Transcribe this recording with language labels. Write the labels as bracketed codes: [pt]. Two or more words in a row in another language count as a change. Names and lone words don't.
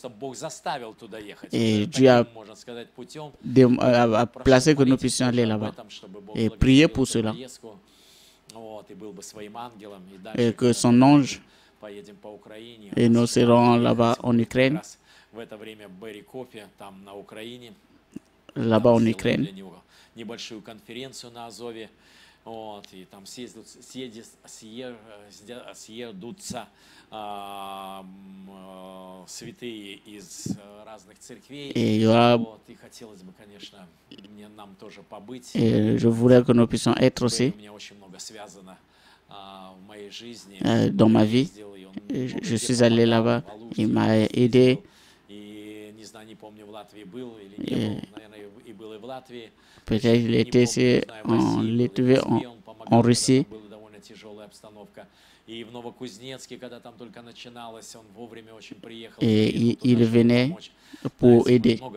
[fr] Et Dieu a placé que nous puissions aller là-bas et prier pour cela. Et que son ange, et nous serons là-bas en Ukraine, là-bas en Ukraine. [ru] Вот, и там съедутся святые из разных церквей. [fr] Et [ru] Вот, и хотелось бы, конечно, нам тоже побыть. [fr] je voulais que nous puissions être aussi. [ru] У меня очень много связано [fr] dans ma vie. Je suis allé là-bas, il m'a aidé. Peut-être il était ici en Lituanie, en Russie. Et il venait pour aider.